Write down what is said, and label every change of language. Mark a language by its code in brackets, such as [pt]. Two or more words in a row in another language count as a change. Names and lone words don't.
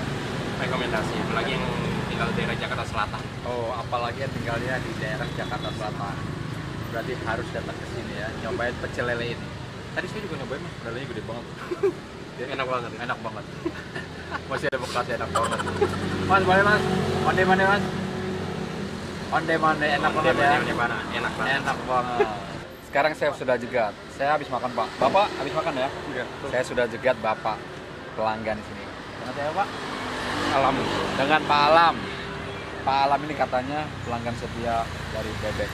[id] Rekomendasi, apalagi yang tinggal di daerah Jakarta Selatan. Oh, apalagi yang tinggalnya di daerah Jakarta Selatan. Berarti harus datang ke sini ya, nyobain pecel lele ini. Tadi saya juga nyobain Mas, lelenya gede banget. Enak banget. Enak banget. Masih ada bekasnya enak banget. Mas, boleh Mas? [min] Onde mande [id] Mas? [min] Onde mande [id] enak banget ya. Enak banget. Enak banget. Sekarang saya sudah jegat. Saya habis makan Pak. Bapak habis makan ya? Iya. Saya sudah jegat Bapak pelanggan di sini. Dengan saya Pak? Alam. Dengan Pak Alam. Pak Alam ini katanya pelanggan setia dari bebek.